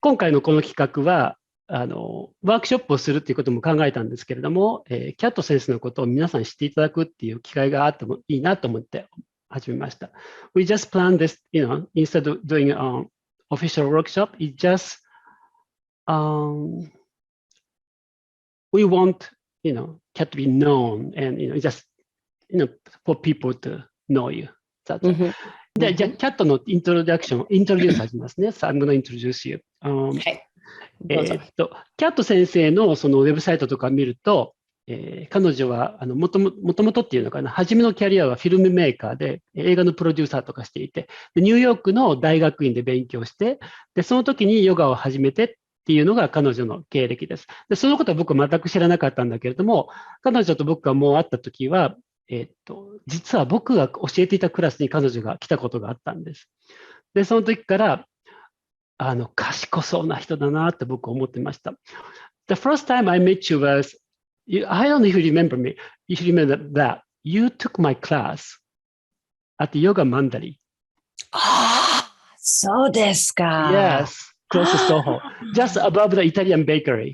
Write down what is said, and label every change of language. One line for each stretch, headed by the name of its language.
Japanese: 今回のこの企画は、ワークショップをするっていうことも考えたんですけれども、キャット先生のことを皆さん知っていただくっていう機会があってもいいなと思って始めました。
English: We just planned this, instead of doing an official workshop, it just, we want, Cat to be known and, just, for people to know you. That's it.
Japanese: で、じゃあ、キャットのイントロデュース始めますね。
English: So I'm going to introduce you.
Japanese: はい。キャット先生のそのウェブサイトとか見ると、彼女はもともとっていうのかな、初めのキャリアはフィルムメーカーで映画のプロデューサーとかしていて、ニューヨークの大学院で勉強して、でその時にヨガを始めてっていうのが彼女の経歴です。でそのことは僕は全く知らなかったんだけれども、彼女と僕がもう会った時は、実は僕が教えていたクラスに彼女が来たことがあったんです。で、その時から、賢そうな人だなって僕は思ってました。
English: The first time I met you was, I don't know if you remember me, if you remember that, you took my class at Yoga Mandali.
Japanese: ああ、そうですか。
English: Yes, close to Soho, just above the Italian bakery.